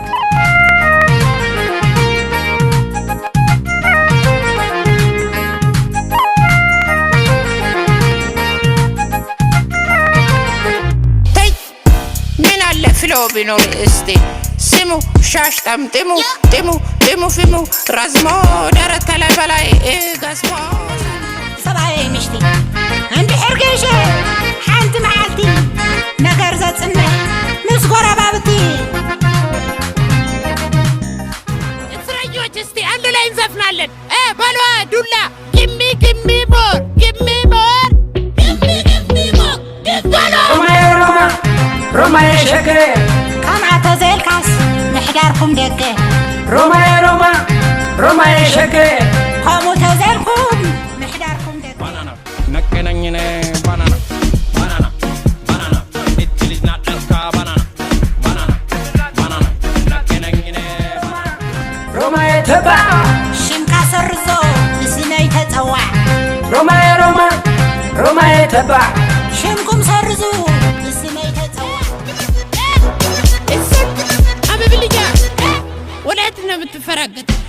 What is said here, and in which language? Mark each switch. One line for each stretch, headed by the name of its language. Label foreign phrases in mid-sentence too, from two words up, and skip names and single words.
Amharic: ምን አለ ፍሎ ቢኖር እስቲ ስሙ ሻሽ ጠምጥሙ ጥሙ ፊሙ ረዝሞ ደረት ላይ በላይ ገዝሞ
Tigrinya: ሰብኣይ ምሽቲ እንድሕር ገይሸ ሓንቲ መዓዝ መዓልቲ ነገር ዘጽንሕ ምስ ጎረባብቲ
Amharic: እስረኞች እስቲ አንድ ላይ እንዘፍናለን። በሏ ዱላ
English: gimme gimme more gimme more gimme gimme more
Amharic: በሏ
Tigrinya: ሮማ ሮማዬ ሸገ ከምዓ ተዘይልካስ ምሕዳርኩም ደገ ሮማዬ ሸገ ከምኡ ተዘይልኩም ምሕዳርኩም ደገ
Amharic: ነቀነኝነ ባናና ባናና ባናና እቺ ልጅ ናት ለካ ባናና ባናና ባናና ነቀነኝነ
Tigrinya: ሮማዬ ተባዕ ሽምካ ሰርዞ ብስመይ ተጸዋዕ ሮማዬ ተባዕ ሽምኩም ሰርዙ ብስመይ ተጸዋዕ
Amharic: አበብልያ ወላይት ነው የምትፈራገጥ